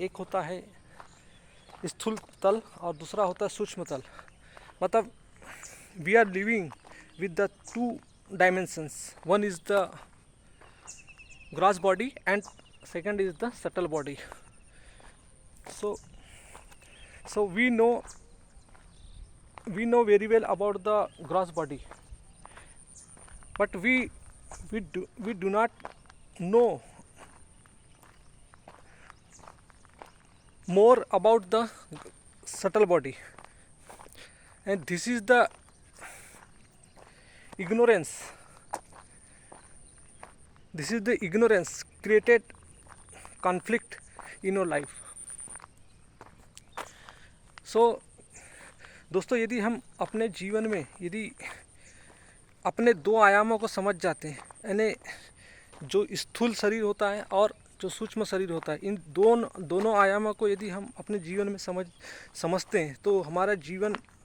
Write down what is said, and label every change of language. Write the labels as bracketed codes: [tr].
[hi] एक होता है स्थूल तल और दूसरा होता है सूक्ष्म तल। [en] मतलब we are living with the two dimensions. One is the gross body and second is the subtle body. So we know very well about the gross body, but we do not know more about the subtle body, and this is the ignorance. This is the ignorance created conflict in your life. [hi] So दोस्तों, यदि हम अपने जीवन में यदि अपने दो आयामों को समझ जाते हैं, यानी जो स्थूल शरीर होता है और जो सूक्ष्म शरीर होता है, इन दोनों आयामों को यदि हम अपने जीवन में समझते हैं तो हमारा जीवन